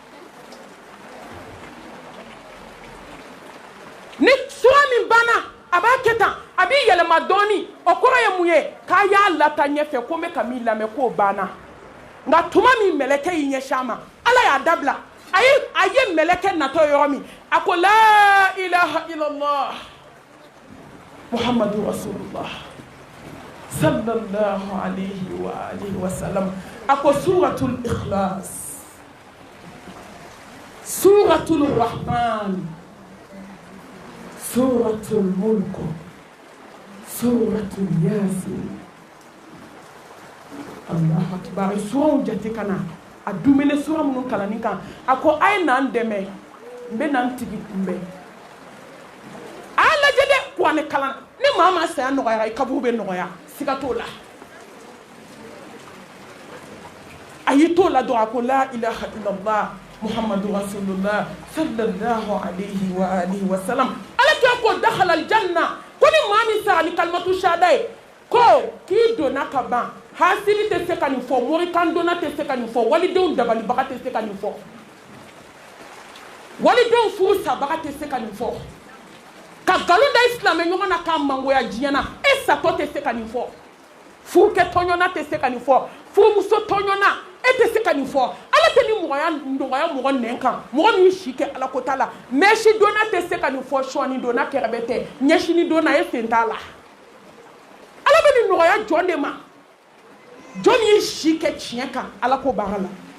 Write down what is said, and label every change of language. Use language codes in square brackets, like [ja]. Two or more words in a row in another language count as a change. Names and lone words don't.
[bm] ni suran min banna a b'a kɛ tan a b'i yɛlɛma dɔɔni o kɔrɔ ye mun ye k'a y'a lata ɲɛfɛ ko n bɛ ka min lamɛn k'o banna nka tuma min mɛlɛkɛ y'i ɲɛsin a ma ala y'a dabila a ye mɛlɛkɛ natɔ yɔrɔ min a ko [ar] لا إله إلا الله محمد رسول الله صلى الله عليه وآله وسلم [bm] a ko [ar] سورة الإخلاص سورة الرحمن سورة الملك سورة يس الله أكبر [bm] suraw jate kana a dumuni sura minnu kalanni kan a ko a ye n'an dɛmɛ n bɛ n'an tigi kunbɛn a y'a lajɛ dɛ kuranɛ kalan ni maa ma saya nɔgɔyara i kaburu bɛ nɔgɔya siga t'o la a y'i t'o la dɔrɔn a ko [ar] لا إله إلا الله محمد رسول الله صلى الله عليه وآله وسلم [bm] ala kɛ ko [ar] دخل الجنة [bm] ko ni maa min sara ni [ar] كلمة الشهادة [bm] ye ko k'i donna ka ban hasili tɛ se ka nin fɔ morikan donna tɛ se ka nin fɔ walidenw dabalibaga tɛ se ka nin fɔ walidenw furu sabaga tɛ se ka nin fɔ ka nkalon da i silamɛ ɲɔgɔn na k'a mangoya diɲɛ na e satɔ tɛ se ka nin fɔ furukɛ tɔɲɔna tɛ se ka nin fɔ furumuso tɔɲɔna e tɛ se ka nin fɔ ala tɛ ni nɔgɔya mɔgɔ nɛn kan mɔgɔ min si kɛ ala ko t'a la mɛsi donna tɛ se ka nin fɔ sɔɔni donna kɛrɛbɛ tɛ ɲɛsini donna e sen t'a la ala bɛ nin nɔgɔya jɔn de ma jɔn ye si kɛ tiɲɛ kan ala ko baara la